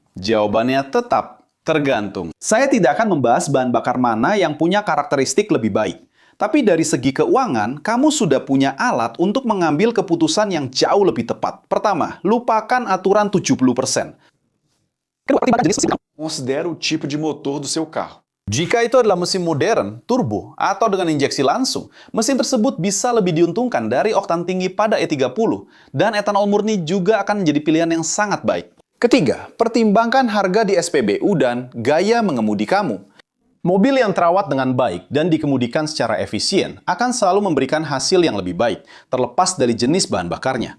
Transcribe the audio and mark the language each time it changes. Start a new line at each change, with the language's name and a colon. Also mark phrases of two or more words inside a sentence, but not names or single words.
Indonesian: Jawabannya tetap tergantung. Saya tidak akan membahas bahan bakar mana yang punya karakteristik lebih baik. Tapi dari segi keuangan, kamu sudah punya alat untuk mengambil keputusan yang jauh lebih tepat. Pertama, lupakan aturan 70%. Kedua, pertimbangkan jenis mesin.
Portuguese: Considere o tipo de motor do seu carro.
Indonesian: Jika itu adalah mesin modern, turbo, atau dengan injeksi langsung, mesin tersebut bisa lebih diuntungkan dari oktan tinggi pada E30, dan etanol murni juga akan menjadi pilihan yang sangat baik. Ketiga, pertimbangkan harga di SPBU dan gaya mengemudi kamu. Mobil yang terawat dengan baik dan dikemudikan secara efisien akan selalu memberikan hasil yang lebih baik, terlepas dari jenis bahan bakarnya.